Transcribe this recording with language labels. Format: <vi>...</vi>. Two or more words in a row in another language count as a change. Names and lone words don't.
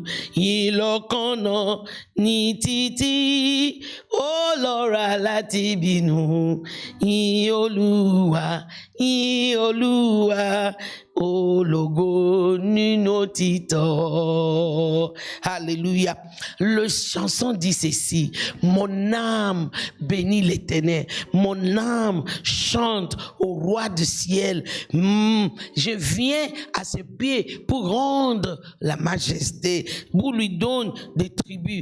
<yo>Yìn lọ́kànnà ní títí ó lọ́ra láti bínú. Yìn Olúwa, yìn Olúwa, ológo nínú òtítọ́.</yo> <fr>Alléluia. Le chanson dit ceci: mon âme bénit l'Éternel, mon âme chante au roi du ciel. Je viens à ses pieds pour rendre la majesté, pour lui donner des tribus.</fr>